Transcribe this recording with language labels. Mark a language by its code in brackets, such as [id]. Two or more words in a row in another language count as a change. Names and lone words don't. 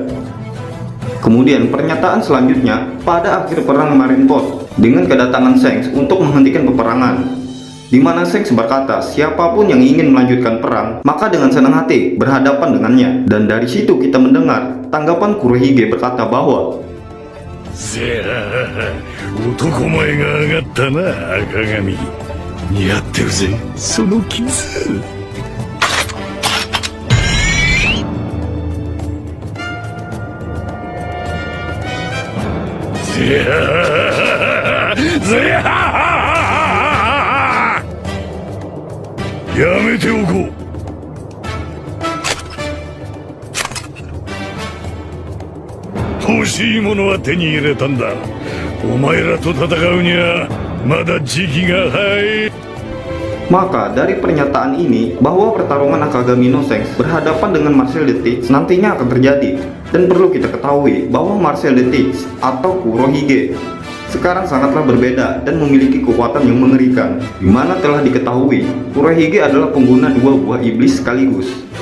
[id] Kemudian pernyataan selanjutnya pada akhir perang Marineford dengan kedatangan Shanks untuk menghentikan peperangan, di mana Shanks berkata siapapun yang ingin melanjutkan perang maka dengan senang hati berhadapan dengannya. Dan dari situ kita mendengar tanggapan Kurohige berkata bahwa [ja] せや男前が上がったな赤髪似合ってるぜその傷せややめておこう欲しいものは手に入れたんだお前らと戦うにはまだ時期が早い [id] Maka dari pernyataan ini bahwa pertarungan Akagami no Shanks berhadapan dengan Marcel the Teach nantinya akan terjadi. Dan perlu kita ketahui bahwa Marcel the Teach atau Kurohige sekarang sangatlah berbeda dan memiliki kekuatan yang mengerikan, di mana telah diketahui Kurohige adalah pengguna dua buah iblis sekaligus.